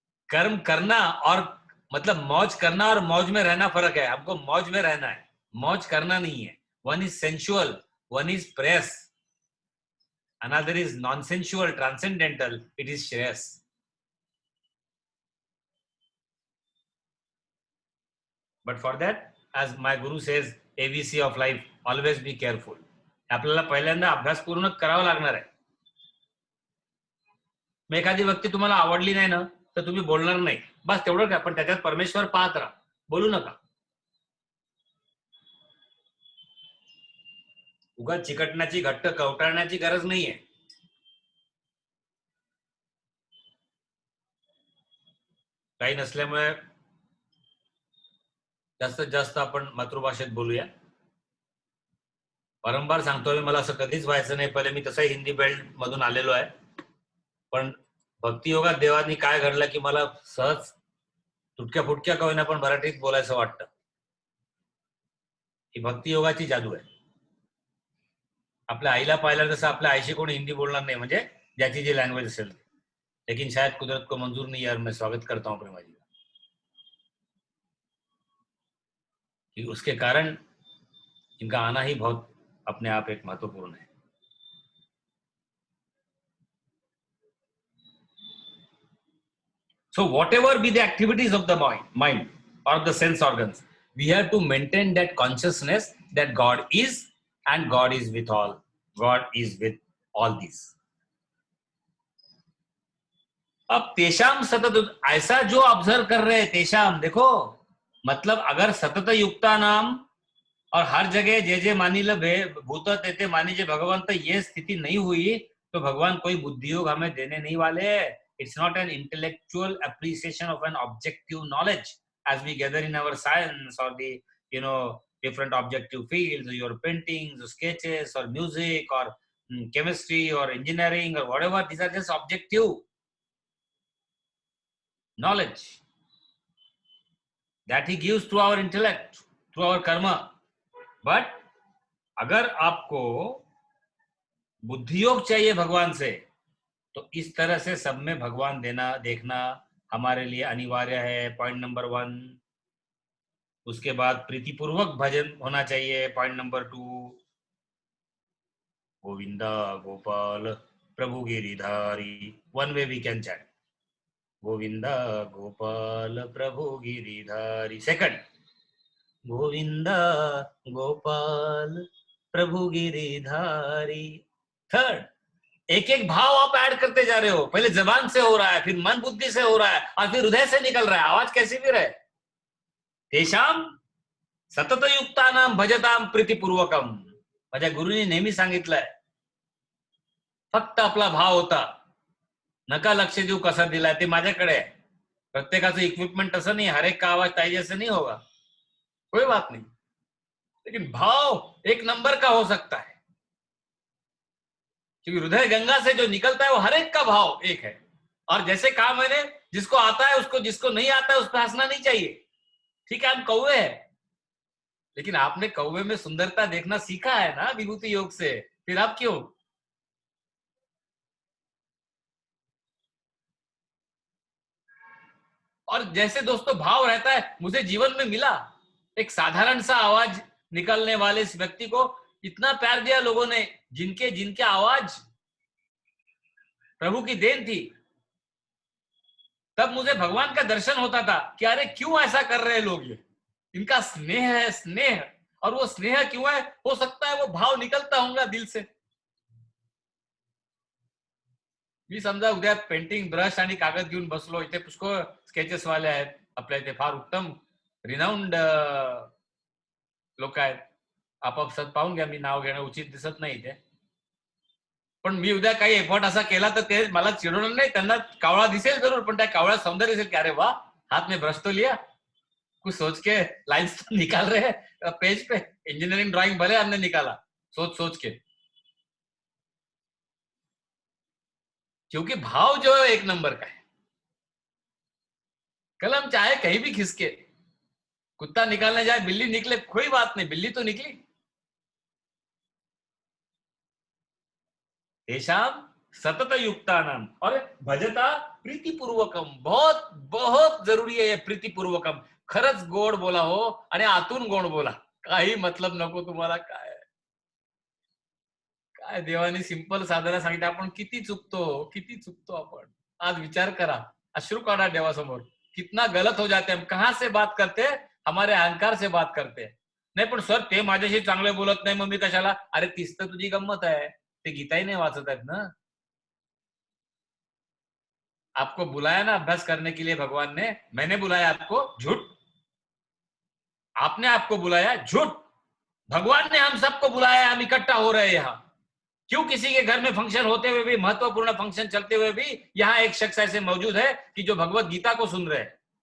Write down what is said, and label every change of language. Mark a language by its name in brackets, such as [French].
[Hindi] कर्म करना और मतलब मौज करना और मौज में रहना फर्क है। हमको मौज में रहना है, मौज करना नहीं है। [English] One is sensual, one is preyas, another is non sensual transcendental, it is shreyas. But for that, as my guru says, ABC of life, always be careful. [Marathi] आपल्याला पहिल्यांदा अभ्यास पूर्ण करावा लागणार आहे। मग एखादी व्यक्ती तुम्हाला आवडली नाही ना, तर तुम्ही बोलणार नाही, बस तेवढं काय, पण त्याच्यात परमेश्वर पाहत राहा, बोलू नका। उगाच चिकटण्याची, घट्ट कवटाळण्याची गरज नाहीये। काही नसल्यामुळे जास्तीत जास्त आपण मातृभाषेत बोलूया। वारंवार सांगतोय, मला असं कधीच व्हायचं नाही, पहिले मी तसंही हिंदी बेल्ट मधून आलेलो आहे, पण भक्ती योगात देवानी काय घडलं की मला सहज तुटक्या फुटक्या का होईना पण मराठीत बोलायचं वाटतं। ही भक्ती योगाची जादू आहे। आपल्या आईला पाहिलं तसं आपल्या आईशी कोणी हिंदी बोलणार नाही, म्हणजे ज्याची जी लैंग्वेज असेल। [Hindi] लेकिन शायद कुदरत को मंजूर नहीं है, और मैं स्वागत करता हूं प्रेमा जी का, कि उसके कारण इनका आना ही बहुत अपने आप एक महत्वपूर्ण है। [English] So whatever be the activities of the mind or the sense organs, we have to maintain that consciousness that God is, and God is with all. God is with all these. [Hindi] अब तेषाम सतत, ऐसा जो observe कर रहे हैं तेषाम, देखो मतलब अगर सतत युक्ता नाम और हर जगह [Marathi] जे जे मानिल भूत तेते मानिजे भगवंत, [Hindi] ये स्थिति नहीं हुई तो भगवान कोई बुद्धि योग हमें देने नहीं वाले। [English] It's not an intellectual appreciation of an objective knowledge as we gather in our science और the you know different objective fields, your paintings, sketches, or music, or chemistry, or engineering, or whatever. These are just objective knowledge that he gives through our intellect, through our karma. [Hindi] But अगर आपको बुद्धि योग चाहिए भगवान से, तो इस तरह से सब में भगवान देना देखना हमारे लिए अनिवार्य है, पॉइंट नंबर 1। उसके बाद प्रीतिपूर्वक भजन होना चाहिए, point number 2। Govinda Gopal Prabhu Giridhari, [English] one way we can chant [Hindi] Govinda Gopal Prabhu Giridhari. Second, Govinda Gopal Prabhu Giridhari. Third, एक एक भाव आप ऐड करते जा रहे हो, पहले जबान से हो रहा है, फिर मन बुद्धि से हो रहा है, और फिर हृदय से निकल रहा है, आवाज कैसी भी रहे। [Marathi] तेषाम सतत युक्तानाम भजताम प्रीतिपूर्वकम, माझ्या गुरुने नेहमी सांगितलंय, फक्त आपला भाव होता, नका लक्ष देऊ कसा दिलाय, ते माझ्याकडे आहे। प्रत्येकाचं इक्विपमेंट तसं [Hindi] नहीं, हर एक का आवाज ताई जैसे नहीं होगा, कोई बात नहीं, लेकिन भाव एक नंबर का हो सकता है, क्योंकि हृदय गंगा से जो निकलता है वो हर एक का भाव एक है। और जैसे कहा मैंने, जिसको आता है उसको, जिसको नहीं आता है उस पर हंसना नहीं चाहिए। ठीक है, हम कौवे हैं, लेकिन आपने कौवे में सुंदरता देखना सीखा है ना विभूति योग से, फिर आप क्यों? और जैसे दोस्तों भाव रहता है, मुझे जीवन में मिला, एक साधारण सा आवाज निकलने वाले इस व्यक्ति को इतना प्यार दिया लोगों ने, जिनके जिनके आवाज प्रभु की देन थी। तब मुझे भगवान का दर्शन होता था कि अरे क्यों ऐसा कर रहे हैं लोग, ये इनका स्नेह है, स्नेह। और वो स्नेह क्यों है? हो सकता है वो भाव निकलता होगा दिल से। [Marathi] मी समजा उद्या पेंटिंग ब्रश आणि कागद घेऊन बसलो, इथे पुष्कळ स्केचेस वाले आहेत आपल्या इथे, फार उत्तम रिनाउंड लोक आहेत, आपापसात पाहून घ्या, मी नाव घेणं उचित दिसत नाही इथे, पण मी उद्या काही एफर्ट असा केला तर ते मला चिडवणार नाही, त्यांना कावळा दिसेल जरूर, पण त्या कावळा सौंदर्य दिसेल की अरे वाह, [Hindi] हाथ में ब्रश तो लिया, कुछ सोच के लाइन्स तो निकाल रहे हैं पेज पे, इंजीनियरिंग ड्राइंग भले हमने निकाला सोच सोच के, क्योंकि भाव जो है एक नंबर का है। कलम चाहे कहीं भी खिसके, कुत्ता निकालने जाए बिल्ली निकले, कोई बात नहीं, बिल्ली तो निकली। [Marathi] तेषाम सतत युक्तानाम, और भजता प्रीतिपूर्वकम, बहुत बहुत जरुरी आहे प्रीतिपूर्वकम। खरंच गोड बोला हो, आणि आतून गोड बोला, काही मतलब नको तुम्हाला। काय काय देवाने सिंपल साधना सांगितलं, आपण किती चुकतो, किती चुकतो आपण। आज विचार करा, अश्रू काढा देवासमोर, [Hindi] कितना गलत हो जाते हम, कहां से बात करते, हमारे अहंकार से बात करते। [Marathi] नाही पण सर ते माझ्याशी चांगले बोलत नाही, मग मी कशाला? अरे तीच तर तुझी गंमत आहे, ते गीताही नाही वाचत आहेत ना। [Hindi] आपको बुलाया ना अभ्यास करने के लिए भगवान ने, मैंने बुलाया आपको? झूठ। आपने आपको बुलाया? झूठ। भगवान ने हम सबको बुलाया, हम इकट्ठा हो रहे हैं यहाँ। क्यों किसी के घर में फंक्शन होते हुए भी, महत्वपूर्ण फंक्शन चलते हुए भी, यहाँ एक शख्स ऐसे मौजूद है कि जो भगवत गीता को सुन रहे हैं।